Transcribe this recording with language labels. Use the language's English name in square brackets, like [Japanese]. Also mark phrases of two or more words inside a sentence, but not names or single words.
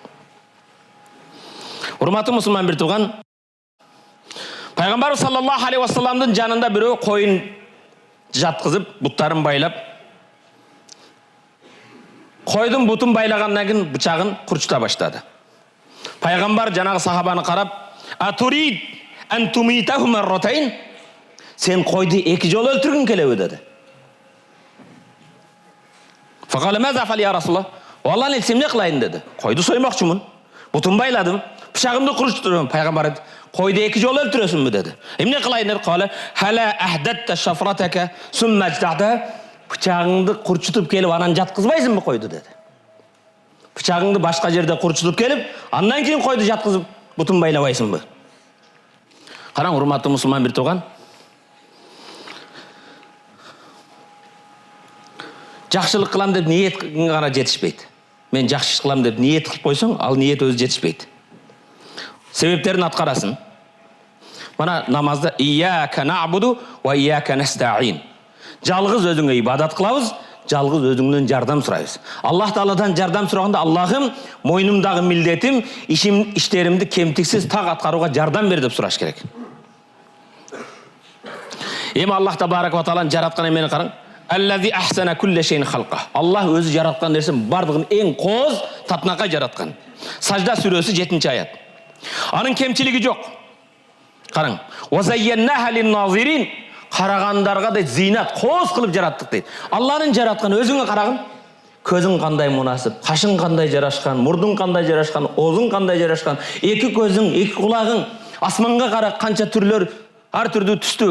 [Kyrgyz] Урматтуу мусулман бир тууган, Пайгамбар [Arabic] صلى الله عليه وسلم [Kyrgyz] жанында бирөө коюн жаткызып, буттарын байлап, койдун бутун байлагандан кийин бычагын курчута баштады. [Arabic] Пайгамбар жанагы сахабаны карап, "أتريد أن تميتها مرتين?" [Kyrgyz] Сен койду эки жолу өлтүргүң келеби dedi. [Arabic] فقال ماذا أفعل يا رسول الله? [Kyrgyz] Аллах элчиси эмне кылайын dedi. Койду соймокчумун. Бутун байладым, бычагымды курчутурмун. Пайгамбар айтты, "Койду эки жолу өлтүрөсүңбү?" dedi. Эмне кылайын dedi. Кала хала ахдатта шафратака сумма жтада. Бычагыңды курчутуп келип анан жаткызбайсыңбы койду dedi. Бычагыңды башка жерде курчутуп келип, андан кийин койду жаткызып бутун байлабайсыңбы? Караң, урматтуу мусулман бир тууган. Жакшылык кылам деп ниет гана жетишпейт. Мен жакшы иш кылам деп ниет кылып койсоң, ал ниет өзү жетишпейт. Себептерин аткарасың. Мана намазда [Arabic] إياك نعبد وإياك نستعين. [Kyrgyz] Жалгыз өзүңө ибадат кылабыз, жалгыз өзүңдөн жардам сурайбыз. Аллах Тааладан жардам сураганда, Аллахым, мойнумдагы милдетим, иштеримди кемтиксиз так аткарууга жардам бер деп сураш керек. Эми Аллах [Arabic] تبارك وتعالى [Kyrgyz] жараткан эмени караң. [Arabic] الذي أحسن كل شيء خلقه. [Kyrgyz] Аллах өзү жараткан нерсени бардыгын эң кооз, татынакай жараткан. Сажда сүрөсү 7-аят. Анын кемчилиги жок. Караң. [Arabic] وزيناها للناظرين. [Kyrgyz] Карагандарга да зинат, кооз кылып жараттык дейт. Алланын жараткан өзүңө карагын. Көзүң кандай мунасып, кашың кандай жарашкан, мурдуң кандай жарашкан, оозуң кандай жарашкан, эки көзүң, эки кулагың, асманга кара канча түрлөр, ар түрдүү түстүү.